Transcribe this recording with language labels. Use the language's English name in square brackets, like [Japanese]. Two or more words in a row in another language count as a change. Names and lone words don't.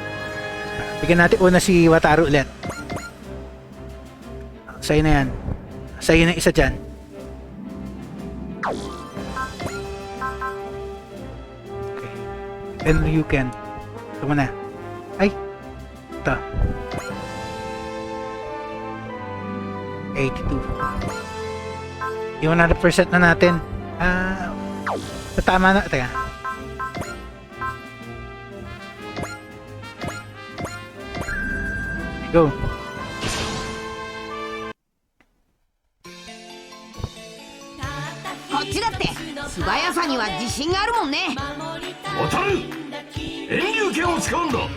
[Filipino] Bigyan natin una si Wataru ulit. Sa'yo na yan. Sa'yo na isa dyan. Okay. [English] And you can. [Filipino] Ito mo na. Ay! Ito. 82. Yung 100% na natin. Tama na. Teka. Go. [Japanese] こっちだって素早さには自信があるもんね。渡る遠流拳を使うんだ。